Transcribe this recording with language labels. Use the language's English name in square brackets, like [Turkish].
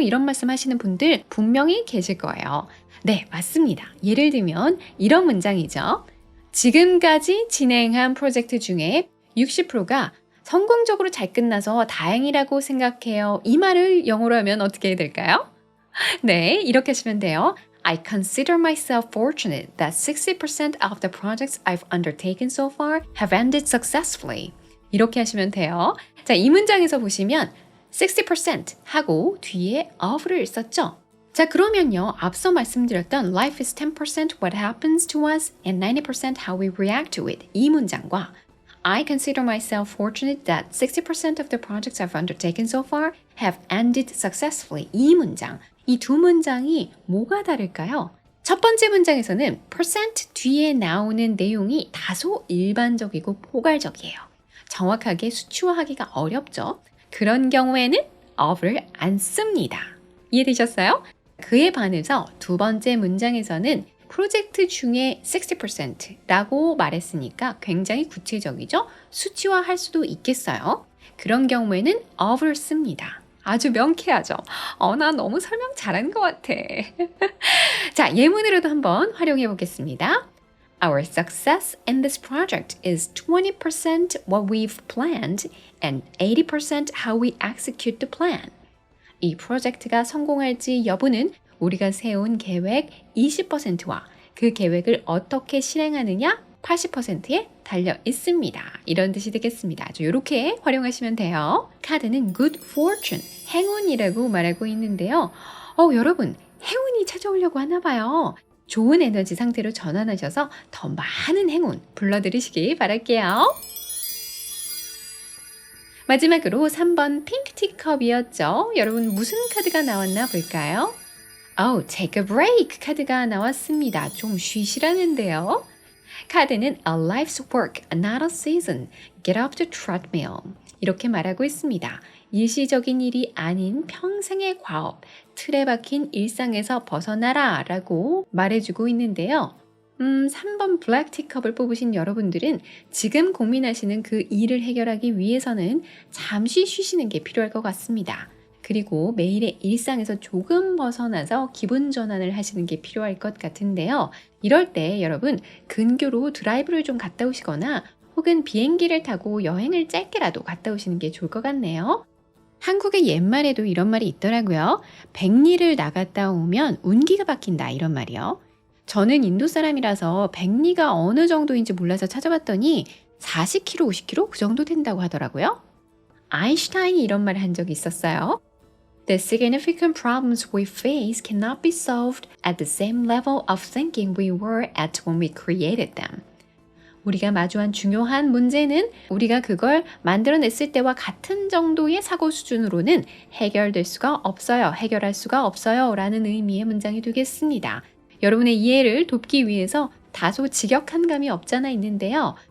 [Korean] 이런 말씀 하시는 분들 분명히 계실 거예요. 네, 맞습니다. 예를 들면 이런 문장이죠. 지금까지 진행한 프로젝트 중에 60%가 성공적으로 잘 끝나서 다행이라고 생각해요. 이 말을 영어로 하면 어떻게 해야 될까요? 네, 이렇게 하시면 돼요. [English] I consider myself fortunate that 60% of the projects I've undertaken so far have ended successfully. [Korean] 이렇게 하시면 돼요. 자, 이 문장에서 보시면 60% 하고 뒤에 of를 썼죠. 자, 그러면요. 앞서 말씀드렸던 [English] Life is 10% what happens to us and 90% how we react to it. [Korean] 이 문장과 [English] I consider myself fortunate that 60% of the projects I've undertaken so far have ended successfully. [Korean] 이 문장, 이 두 문장이 뭐가 다를까요? 첫 번째 문장에서는 percent 뒤에 나오는 내용이 다소 일반적이고 포괄적이에요. 정확하게 수치화하기가 어렵죠. 그런 경우에는 of를 안 씁니다. 이해되셨어요? 그에 반해서 두 번째 문장에서는 프로젝트 중에 60%라고 말했으니까 굉장히 구체적이죠? 수치화할 수도 있겠어요. 그런 경우에는 of를 씁니다. 아주 명쾌하죠? 나 너무 설명 잘하는 것 같아. 자, 예문으로도 한번 활용해 보겠습니다. [English] Our success in this project is 20% what we've planned and 80% how we execute the plan. [Korean] 이 프로젝트가 성공할지 여부는 우리가 세운 계획 20%와 그 계획을 어떻게 실행하느냐 80%에 달려 있습니다. 이런 뜻이 되겠습니다. 아주 이렇게 활용하시면 돼요. 카드는 [English] good fortune, [Korean] 행운이라고 말하고 있는데요. 여러분, 행운이 찾아오려고 하나 봐요. 좋은 에너지 상태로 전환하셔서 더 많은 행운 불러들이시기 바랄게요. 마지막으로 3번 핑크 티컵이었죠. 여러분 무슨 카드가 나왔나 볼까요? [English] Take a break [Korean] 카드가 나왔습니다. 좀 쉬시라는데요. 카드는 [English] A life's work, not a season. Get off the treadmill. [Korean] 이렇게 말하고 있습니다. 일시적인 일이 아닌 평생의 과업, 틀에 박힌 일상에서 벗어나라 라고 말해주고 있는데요. 3번 블랙티컵을 뽑으신 여러분들은 지금 고민하시는 그 일을 해결하기 위해서는 잠시 쉬시는 게 필요할 것 같습니다. 그리고 매일의 일상에서 조금 벗어나서 기분 전환을 하시는 게 필요할 것 같은데요. 이럴 때 여러분 근교로 드라이브를 좀 갔다 오시거나 혹은 비행기를 타고 여행을 짧게라도 갔다 오시는 게 좋을 것 같네요. 한국의 옛말에도 이런 말이 있더라고요. 백리를 나갔다 오면 운기가 바뀐다 이런 말이요. 저는 인도 사람이라서 백리가 어느 정도인지 몰라서 찾아봤더니 40kg, 50kg 그 정도 된다고 하더라고요. 아인슈타인이 이런 말을 한 적이 있었어요. [English] The significant problems we face cannot be solved at the same level of thinking we were at when we created them. [Korean] 우리가 마주한 중요한 문제는 우리가 그걸 만들어냈을 때와 같은 정도의 사고 수준으로는 해결될 수가 없어요. 해결할 수가 없어요. 라는 의미의 문장이 되겠습니다. 여러분의 이해를 돕기 위해서 다소 직역한 감이 없잖아 있는데요.